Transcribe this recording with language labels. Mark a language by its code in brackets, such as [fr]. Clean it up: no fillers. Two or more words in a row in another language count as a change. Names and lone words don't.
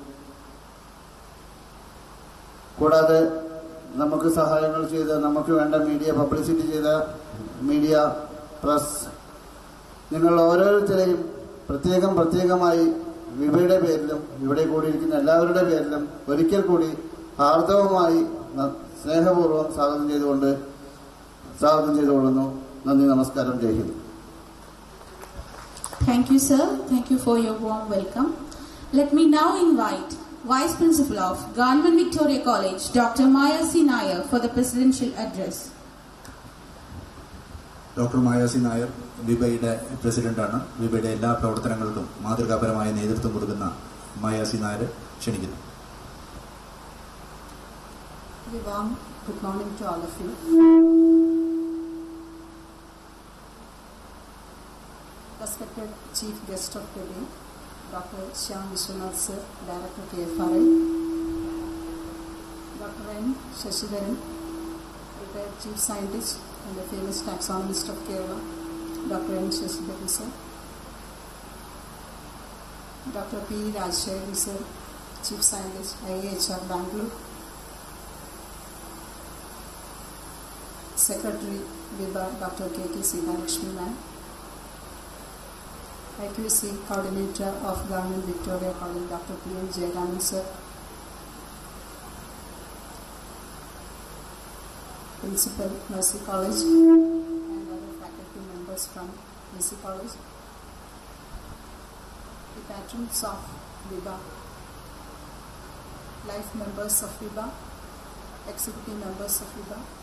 [ml] കൂടാതെ നമുക്ക് സഹായങ്ങൾ ചെയ്ത, നമുക്ക് വേണ്ട [en] media publicity [ml] ചെയ്ത [en] media, press, [ml] നിങ്ങൾ ഓരോരുത്തരെയും പ്രത്യേകമായി വിഭയുടെ പേരിലും ഇവിടെ കൂടിയിരിക്കുന്ന എല്ലാവരുടെ പേരിലും ഒരിക്കൽ കൂടി ഹാർദവമായി സ്നേഹപൂർവ്വം സ്വാഗതം ചെയ്തുകൊള്ളുന്നു. നന്ദി, നമസ്കാരം, [hi] जय हिंद. [en] Thank you, sir. Thank you for your warm welcome. Let me now invite Vice Principal of Government Victoria College, Dr. Maya C. Nair, for the presidential address. [ml] ഡോക്ടർ മായ സി നായർ വിഭയുടെ പ്രസിഡന്റാണ്. വിഭയുടെ എല്ലാ പ്രവർത്തനങ്ങളിലും മാതൃകാപരമായ നേതൃത്വം കൊടുക്കുന്ന മായ സി നായർ ക്ഷണിക്കുന്നു. [en] Good morning to all of you. Respected Chief Guest of the day, Dr. SYAM VISWANATH Sir, Director KFRI, Dr. N. Shashidaran, retired Chief Scientist and the famous taxonomist of Kerala, Dr. N. Shashidaran Sir, Dr. P. Rajshekharan Sir, Chief Scientist, IAHR Bangalore, Secretary Viva, Dr. KK Sithalakshmi Ma'am, IQC Coordinator of Government Victoria College, Dr. P.M. Jayaraman Sir, Principal Mercy College, and other members from BC College, the patrons of VIBA, life members of VIBA, executive members of VIBA,